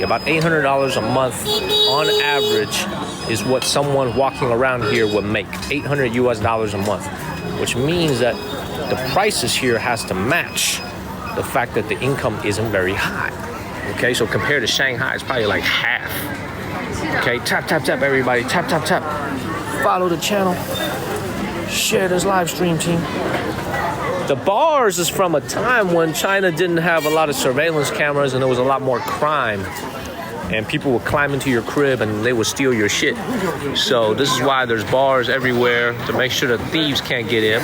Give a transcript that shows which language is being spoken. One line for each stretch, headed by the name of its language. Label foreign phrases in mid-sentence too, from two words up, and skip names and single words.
English: About $800 a month on average is what someone walking around here would make. $800 US a month, which means that the prices here has to match the fact that the income isn't very high. Okay, so compared to Shanghai, it's probably like half. Okay, tap, tap, tap, everybody. Tap, tap, tap. Follow the channel. Share this live stream, team. The bars is from a time when China didn't have a lot of surveillance cameras and there was a lot more crime. And people would climb into your crib and they would steal your shit. So this is why there's bars everywhere, to make sure that thieves can't get in.